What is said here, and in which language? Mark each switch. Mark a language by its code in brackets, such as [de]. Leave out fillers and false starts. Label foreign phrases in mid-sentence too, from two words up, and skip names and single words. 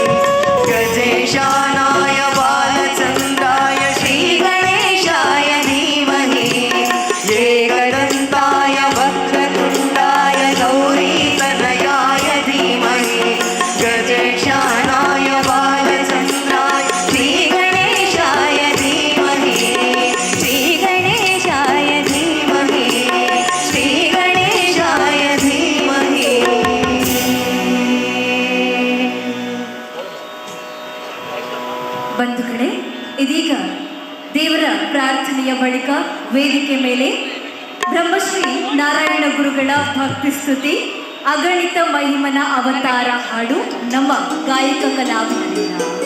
[sa] गजेशानाय बालचन्द्राय श्रीगणेशाय धीमहि एकदन्ताय वक्रतुण्डाय गौरीतनयाय धीमहि गजेशानाय बालचन्द्राय श्रीगणेशाय धीमहि श्रीगणेशाय धीमहि श्रीगणेशाय धीमहि. [kn] ಬಂಧುಗಳೇ, ಇದೀಗ ದೇವರ ಪ್ರಾರ್ಥನೆಯ ಬಳಿಕ ವೇದಿಕೆ ಮೇಲೆ ಬ್ರಹ್ಮಶ್ರೀ ನಾರಾಯಣ ಗುರುಗಳ ಭಕ್ತಿ ಸ್ತುತಿ ಅಗಣಿತ ಮಹಿಮನ ಅವತಾರ ಹಾಡು ನಮ್ಮ ಗಾಯಕ ಕಲಾವಿದರಿಂದ.